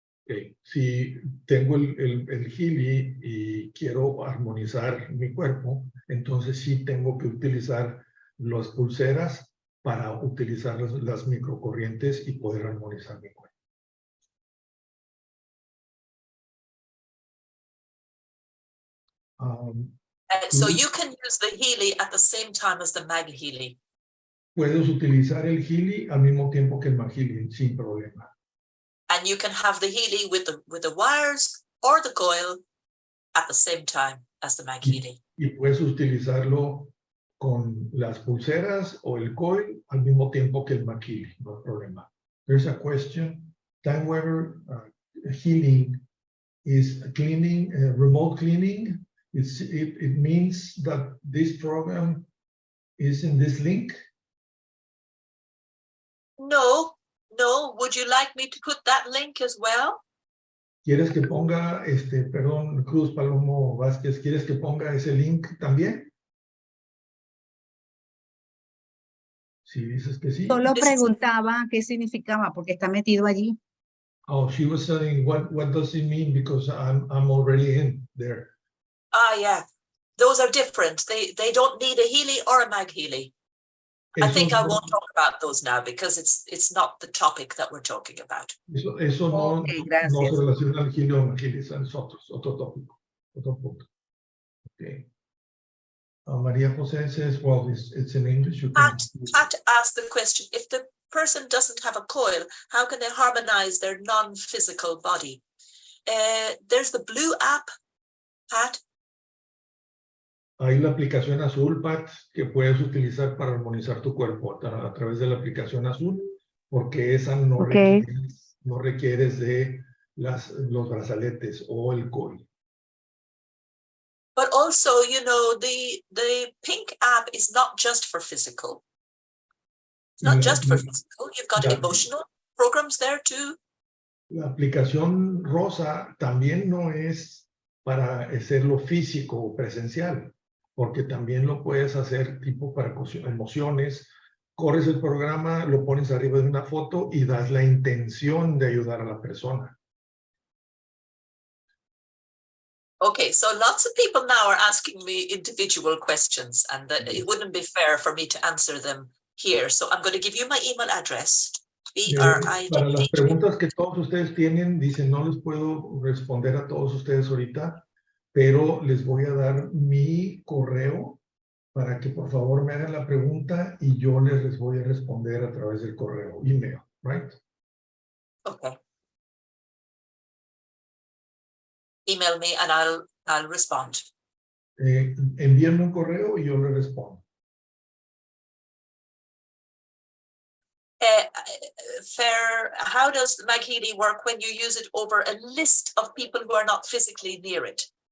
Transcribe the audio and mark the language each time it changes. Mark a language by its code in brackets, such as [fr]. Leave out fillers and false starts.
[en] Okay. [es] Si tengo el Healy y quiero armonizar mi cuerpo, entonces sí tengo que utilizar las pulseras para utilizar las microcorrientes y poder armonizar mi cuerpo. [en] So you can use the Healy at the same time as the MagHealy. [es] Puedes utilizar el Healy al mismo tiempo que el MagHealy sin problema. [en] And you can have the Healy with the wires or the coil at the same time as the MagHealy. [es] Y puedes utilizarlo con las pulseras o el coil al mismo tiempo que el MagHealy, no hay problema. [en] There's a question. Time Weber healing is cleaning, remote cleaning. It means that this program is in this link? No. Would you like me to put that link as well? [es] ¿Quieres que ponga, perdón, Cruz Palomo Vázquez, ¿quieres que ponga ese link también? Si dices que sí. Solo preguntaba qué significaba, porque está metido allí. [en] Oh, she was saying, what does it mean? Because I'm already in there. Yeah. Those are different. They don't need a Healy or a MagHealy. I think I won't talk about those now because it's not the topic that we're talking about. [es] Eso no, [en] Ok, [es] no se gracias. relaciona al Healy o MagHealy, es otro tópico, otro punto. [en] Okay. Maria Jose says, well, it's in English. You can... Pat asked the question, if the person doesn't have a coil, how can they harmonize their non-physical body? There's the blue app, Pat. [es] Hay la aplicación azul, Pat, que puedes utilizar para armonizar tu cuerpo a través de la aplicación azul, porque esa no, no requieres de los brazaletes o el coil. [en] But also, you know, the pink app is not just for physical. It's not just for physical. You've got emotional programs there too. [es] La aplicación rosa también no es para hacerlo físico o presencial, porque también lo puedes hacer tipo para emociones. Corres el programa, lo pones arriba de una foto y das la intención de ayudar a la persona. [en] Okay, so lots of people now are asking me individual questions, and it wouldn't be fair for me to answer them here. So I'm going to give you my email address. [es] Para las preguntas que todos ustedes tienen, dicen, no les puedo responder a todos ustedes ahorita, pero les voy a dar mi correo para que por favor me hagan la pregunta y yo les voy a responder a través del correo, email, [en] right? Okay. Email me and I'll respond. [es] Envíenme un correo y yo le respondo. [en] Fair, how does MagHealy work when you use it over a list of people who are not physically near it?